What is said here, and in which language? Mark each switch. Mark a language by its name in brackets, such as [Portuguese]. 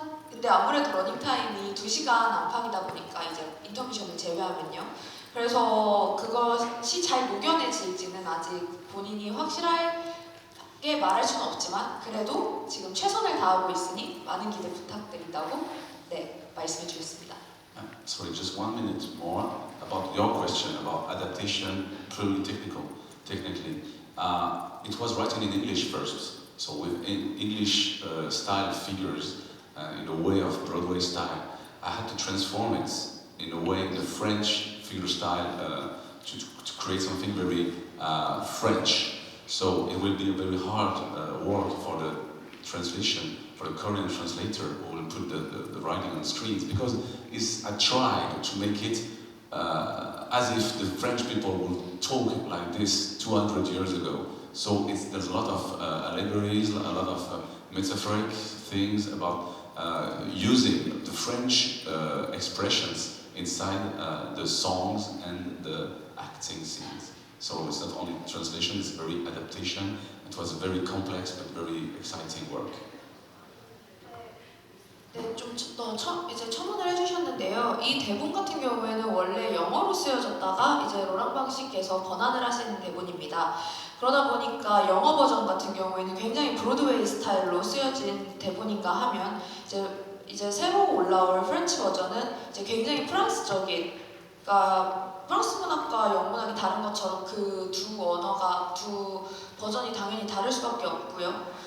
[Korean] 근데 아무래도 러닝타임이 2시간 안팎이다 보니까 이제 인터미션을 제외하면요. 그래서 그것이 잘 녹여내질지는 아직 본인이 확실하게 말할 수는 없지만, 그래도 지금 최선을 다하고 있으니 많은 기대 부탁드린다고 말씀해 주셨습니다. [English] Sorry, just 1 minute more about your question about adaptation, purely technically. It was written in English first, so with English style figures in a way of Broadway style. I had to transform it in a way, the French figure style, to create something very French. So it will be a very hard work for the translation, for the Korean translator who will put the writing on screens, because I tried to make it as if the French people would talk like this 200 years ago. So there's a lot of allegories, a lot of metaphoric things about using the French expressions inside the songs and the acting scenes. So it's not only translation, it's very adaptation. It was a very complex but very exciting work. [Korean] 네, 좀 이제 첨언을 해주셨는데요. 이 대본 같은 경우에는 원래 영어로 쓰여졌다가 이제 로랑 방씨께서 번안을 하신 대본입니다. 그러다 보니까 영어 버전 같은 경우에는 굉장히 브로드웨이 스타일로 쓰여진 대본인가 하면 이제 새로 올라올 프렌치 버전은 이제 굉장히 프랑스적인, 그러니까 프랑스 문학과 영문학이 다른 것처럼 그 두 언어가 두 버전이 당연히 다를 수밖에 없고요.